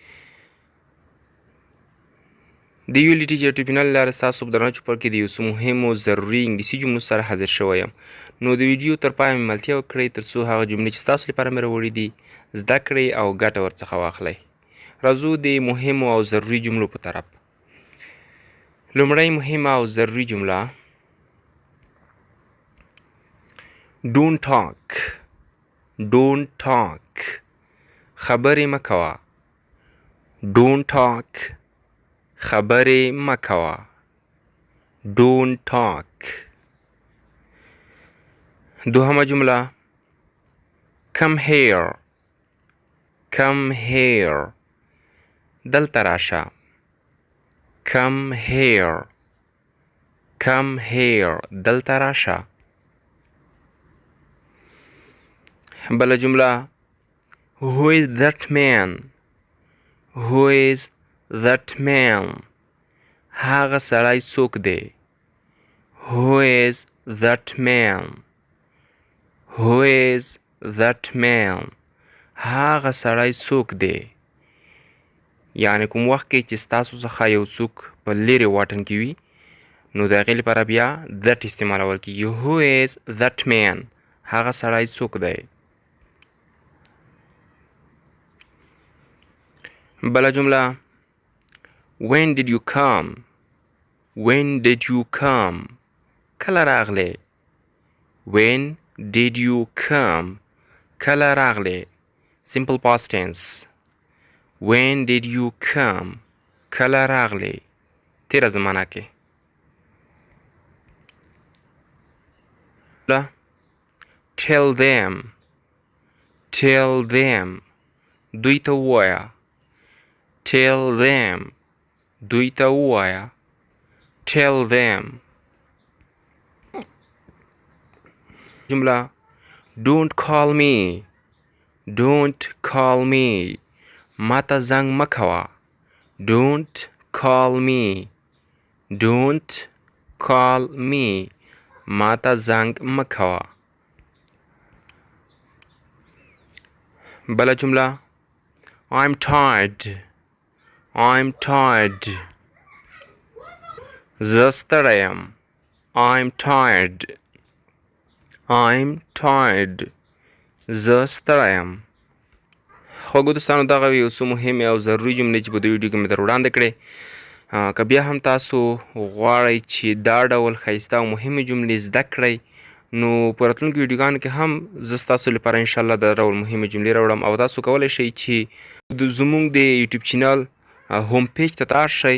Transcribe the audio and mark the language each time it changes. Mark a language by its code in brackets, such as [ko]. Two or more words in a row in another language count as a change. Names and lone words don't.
[ps] د ULT [en] YouTube channel [ps] له لارې ستاسو په درنه چوپړ کې د یو څو مهمو ضروري انګلیسي جملو سره حاضر شوی یم. نو د ویډیو تر پایه مې ملتیا وکړئ تر څو هغه جملې چې ستاسو لپاره مې راوړي دي زده کړئ او ګټه ورڅخه واخلئ. راځو د مهمو او ضروري جملو په طرف. لومړی مهمه او ضروري جمله: [en] Don't talk. Don't talk. [ps] خبرې مه کوه. [en] Don't talk. [ps] خبرې مه کوه. [en] Don't talk. [ps] دوهمه جمله: [en] Come here. Come here. [ps] دلته راشه. [en] Come here. Come here. [ps] دلته راشه. بله جمله: [en] Who is that man? Who is that man? [ps] هغه سړی څوک دی؟ [en] Who is that man? Who is that man? [ps] هغه سړی څوک دی؟ یعنې کوم وخت کې چې ستاسو څخه یو څوک په لرې واټن کې وي نو د هغې لپاره بیا that استعمالول کېږي. [en] Who is that man? [ps] هغه سړی څوک دی؟ بله جمله: [en] When did you come? When did you come? [ps] کله راغلې؟ [en] When did you come? [ps] کله راغلې؟ [en] Simple past tense. When did you come? [ps] کله راغلې؟ تیره زمانه کې. [en] Tell them. Tell them. [ps] دوی ته ووایه. [en] Tell them. [ps] دوی ته ووایه. [en] Tell them. جمله: Don't call me. Don't call me. [ps] ما ته زنګ مه کوه. [en] Don't call me. Don't call me. [ps] ما ته زنګ مه کوه. بله جمله: [en] I'm tired. I'm tired. [ps] زه ستړی یم. [en] I'm tired. I'm tired. [ps] زه ستړی یم. خوږو دوستانو، دغه یو څو مهمې او ضروري جملې چې په دې ویډیو کې مې در وړاندې کړې. که بیا هم تاسو غواړئ چې دا ډول ښایسته او مهمې جملې زده کړئ نو په راتلونکو ویډیوګانو کې هم زه ستاسو لپاره انشاءالله دا ډول مهمې جملې راوړم او تاسو کولی شئ چې زموږ د [en] YouTube channel home page [ps] ته تار شئ.